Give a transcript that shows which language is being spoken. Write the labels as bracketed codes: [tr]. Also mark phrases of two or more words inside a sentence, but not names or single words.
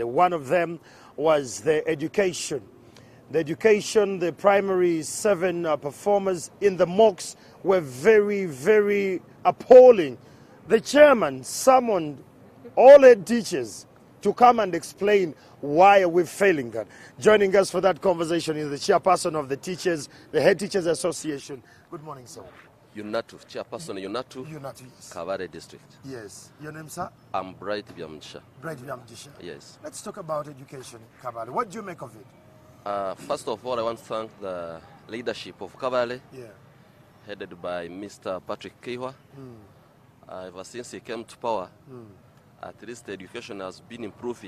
[en] One of them was the education. The education, the primary 7 performers in the mocks were very, very appalling. The chairman summoned all head teachers to come and explain why are we failing that. Joining us for that conversation is the chairperson of the teachers, the Head Teachers Association. Good morning, sir. Unatu, chairperson Unatu, yes. Kabale district. Yes. Your name, sir? I'm Bright Byamjisha. Bright Byamjisha. Yes. Let's talk about education, Kabale. What do you make of it? First of all, I want to thank the leadership of Kabale, headed by Mr. Patrick Kihwa. Ever since he came to power, at least the education has been improving.